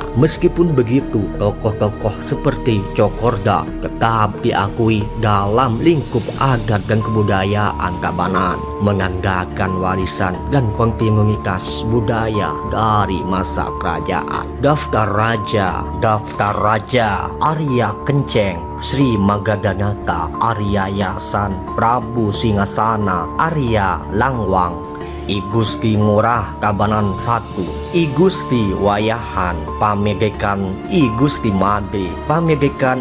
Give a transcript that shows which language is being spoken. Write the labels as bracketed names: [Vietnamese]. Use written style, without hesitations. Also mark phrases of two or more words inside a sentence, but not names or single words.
[Indonesian] Meskipun begitu, tokoh-tokoh seperti Cokorda tetap diakui dalam lingkup adat dan kebudayaan Tabanan, menandakan warisan dan kontinuitas budaya dari masa kerajaan. Daftar Raja Arya Kenceng, Sri Magadanata, Arya Yasan, Prabu Singasana, Arya Langwang, I Gusti Ngurah Tabanan 1, I Gusti Wayahan, Pamegekan I Gusti Made, Pamegekan